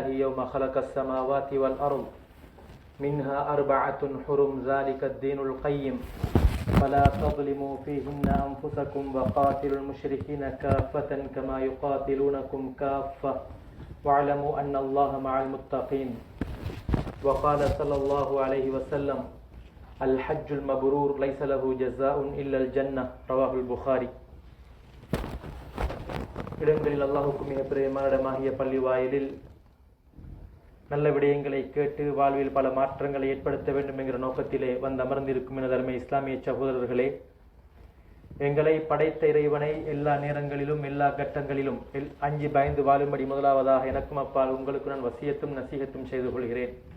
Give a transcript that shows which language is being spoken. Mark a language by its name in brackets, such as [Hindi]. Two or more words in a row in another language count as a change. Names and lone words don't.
[Arabic] يوم خلق السماوات والأرض منها 4 حرم ذلك الدين القيم فلا تظلموا فيهن أنفسكم وقاتلوا المشركين كافة كما يقاتلونكم كافة واعلموا أن الله مع المتقين وقال صلى الله عليه وسلم الحج المبرور ليس له جزاء إلا الجنة رواه البخاري. [Tamil] இடங்களில் அல்லாஹுக்கு மிக பிரியமான இடமாகிய பள்ளி வாயிலில் நல்ல விடயங்களை கேட்டு வாழ்வில் பல மாற்றங்களை ஏற்படுத்த வேண்டும் என்கிற நோக்கத்திலே வந்து அமர்ந்திருக்கும் எனதருமை இஸ்லாமிய சகோதரர்களே, எங்களை படைத்த இறைவனை எல்லா நேரங்களிலும் எல்லா கட்டங்களிலும் அஞ்சி பயந்து வாழும்படி முதலாவதாக எனக்கும் அப்பால் உங்களுக்கு நான் வசியத்தும் நசீகத்தும் செய்து கொள்கிறேன்.